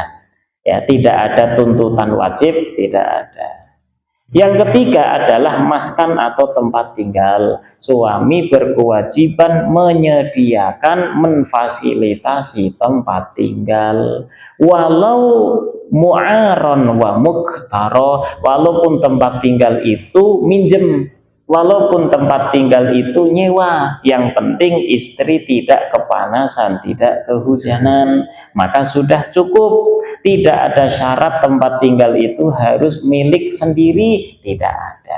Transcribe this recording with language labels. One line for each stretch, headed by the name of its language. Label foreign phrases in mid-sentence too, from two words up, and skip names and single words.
Indonesian: Ya, tidak ada tuntutan wajib, tidak ada. Yang ketiga adalah maskan atau tempat tinggal. Suami berkewajiban menyediakan, memfasilitasi tempat tinggal.
Arabic: ولو معارا ومكترى,
Indonesian: walaupun tempat tinggal itu minjem, walaupun tempat tinggal itu nyewa, yang penting istri tidak kepanasan, tidak kehujanan, maka sudah cukup. Tidak ada syarat tempat tinggal itu harus milik sendiri, tidak ada.